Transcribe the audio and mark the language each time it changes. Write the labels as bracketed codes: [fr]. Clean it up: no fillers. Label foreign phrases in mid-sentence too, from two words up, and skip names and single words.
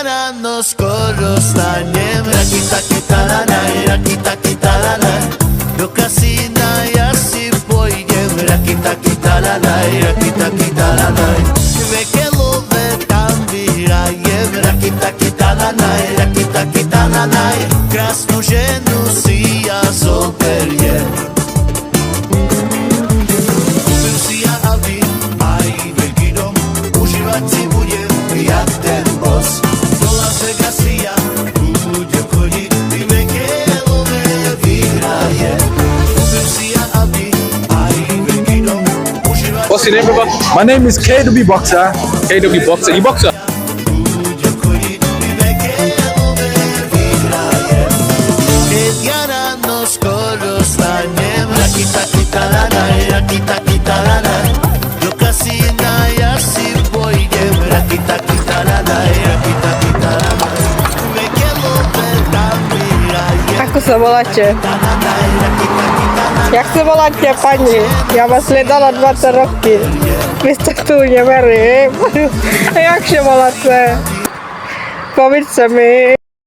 [sk] rano skoro stanem. Raki taki talanaj, raki taki talanaj. Do kasína ja si pôjdem. Raki taki talanaj, raki taki talanaj. Vekelové tam vyhrajem. Raki taki talanaj, raki taki talanaj. Krásnu ženu si ja zoberiem. Kúpim si ja auty, aj veľký dom. Užívať si budem jak ten boss. Do Las Vegas si ja budem chodiť. Ty vekelové vyhrajem. Kúpim si ja auty, aj veľký dom. Užívať [en] What's your name, brother? My name is KW Boxer. KW Boxer. You boxer? [sk] budem chodiť. Ty vekelové vyhrajem. Keď ja ráno skoro stanem. Raki taki talanaj, raki taki talanaj. Do kasína ja si pôjdem. Raki taki talanaj, raki taki talanaj. Vekelové tam vyhrajem. Ako sa voláte? Talanaj, raki taki talanaj. Jak sa voláte, pani? Ja vás sledala 20 roky. Vy ste tu, neverím. Jak sa voláte? Povíďte mi.